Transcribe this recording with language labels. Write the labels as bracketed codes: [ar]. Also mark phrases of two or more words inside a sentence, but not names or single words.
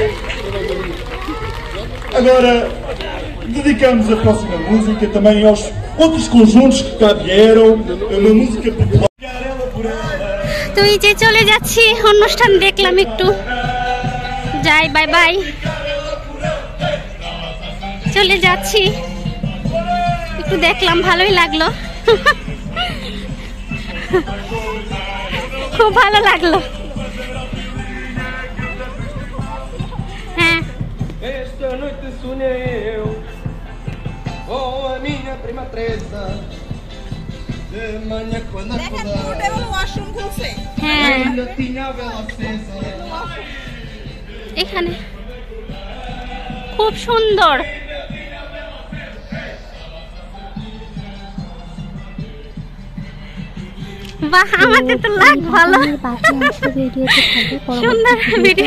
[pt] Agora dedicamos a próxima música também aos outros conjuntos que cá vieram. É uma música popular. [bn] তো এই যে চলে যাচ্ছি, অনুষ্ঠান দেখলাম একটু, যাই, [en] bye bye, [bn] চলে যাচ্ছি, একটু দেখলাম, ভালোই লাগলো, খুব ভালো লাগলো। হ্যাঁ, [pt] Esta noite sonhei eu com a minha prima Teresa. De manhã quando acordei [bn] হ্যাঁ, [pt] ainda tinha a vela acesa. [bn] এখানে খুব সুন্দর। বাহ, আমাদের তো লাগ ভালো, বাকি অংশ ভিডিওতে থাকবে, সুন্দর ভিডিও।